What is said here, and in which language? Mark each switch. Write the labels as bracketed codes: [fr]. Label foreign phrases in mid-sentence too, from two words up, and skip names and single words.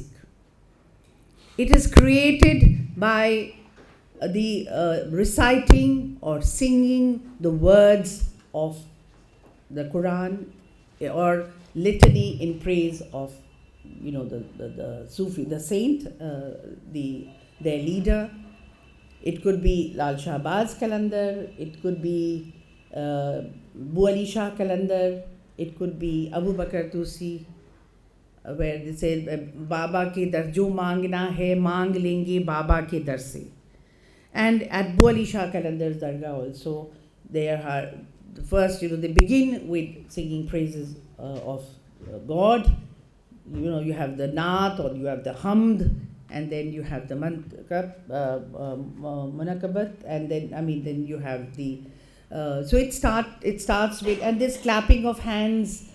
[en] It is created by the reciting or singing the words of the Quran or litany in praise of the Sufi, the saint, their leader. It could be Lal Shahbaz Qalandar, it could be Bu Ali Shah Qalandar, it could be Abu Bakr Tusi, where they say [ur] بابا کے در جو مانگنا ہے مانگ لیں گے بابا کے در سے. [en] And at Bu Ali Shah Qalandar's Dargah also, there are first, they begin with singing praises of God. You have the Naat, or you have the Hamd, and then you have the Munakabat, and then you have the so it starts with, and this clapping of hands.